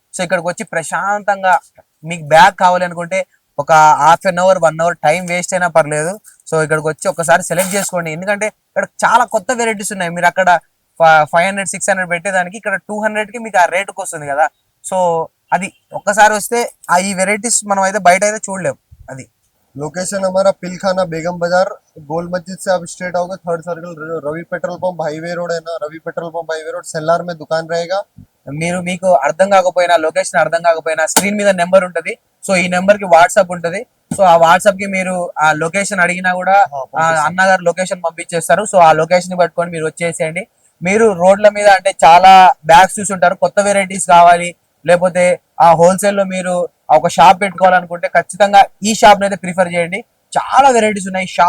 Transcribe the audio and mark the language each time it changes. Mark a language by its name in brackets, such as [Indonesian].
[Telugu] So ఇక్కడికి వచ్చి ప్రశాంతంగా మీకు బ్యాగ్ కావాలి అనుకుంటే ఒక half an hour 1 hour time waste అయినా పర్లేదు. సో ఇక్కడికి వచ్చి ఒకసారి సెలెక్ట్ చేసుకోండి. ఎందుకంటే ఇక్కడ చాలా కొత్త వెరైటీస్ ఉన్నాయి. మీరు అక్కడ 500 600 పెట్టేదానికి ఇక్కడ 200 కి మీకు ఆ రేటుకి వస్తుంది కదా. సో అది ఒక్కసారి వస్తే ఈ వెరైటీస్ మనం అయితే బయట అయితే చూడలేము. అది [Hindi] लोकेशन हमारा पिलखाना बेगम बाजार, गोल मस्जिद से आप स्ट्रेट आओगे, 3rd circle, Ravi petrol pump highway road है ना, Ravi petrol pump highway road सेल्लार में दुकान रहेगा. [Telugu] మీకు అర్థం కాకపోయినా లొకేషన్ అర్థం కాకపోయినా స్క్రీన్ మీద నెంబర్ ఉంటది. సో ఈ నెంబర్ కి వాట్సాప్ ఉంటది. సో ఆ వాట్సాప్ కి మీరు ఆ లొకేషన్ అడిగినా కూడా అన్నగారు లొకేషన్ పంపించేస్తారు. సో ఆ లొకేషన్ ని పట్టుకొని మీరు వచ్చేసేయండి. మీరు రోడ్ల మీద అంటే చాలా బ్యాగ్స్ చూసుంటారు, కొత్త వెరైటీస్ కావాలి లేకపోతే ఆ హోల్సేల్ లో మీరు ఒక షాప్ పెట్టుకోవాలనుకుంటే ఖచ్చితంగా ఈ షాప్ అయితే ప్రిఫర్ చేయండి. చాలా వెరైటీస్ ఉన్నాయి.